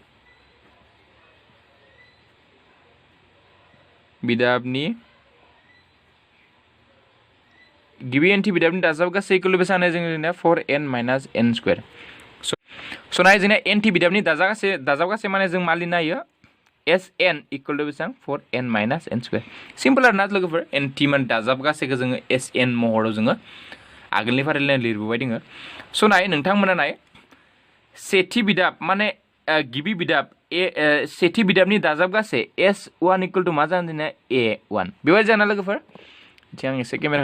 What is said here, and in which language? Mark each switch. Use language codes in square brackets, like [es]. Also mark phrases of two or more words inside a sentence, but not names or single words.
[brx] बिदाबनि दाजाबगासै [en] equal to [brx] बेसां जोंनिया 4n - n स्क्वायर स' नाय जोंनिया nथि बिदाबनि दाजाबगासै माने जों मा लिरनो हायो Sn [en] equal to [brx] बेसां 4n - n स्क्वायर सिम्पल आरो ना लोगोफोर nथि मान दाजाबगासैखौ जोङो Sn महराव जोङो आगोलनि फारिलाइ लिरबोबाय दोङो स' नाय नोंथांमोना नाय सेथि बिदाब माने गिबि बिदाब सेथि बिदाबनि दाजाबगासै S1 [en] equal to [brx] मा जागोन जोंनिया A1 बेवहाय जाना लोगोफोर आं एसे केमेराखौ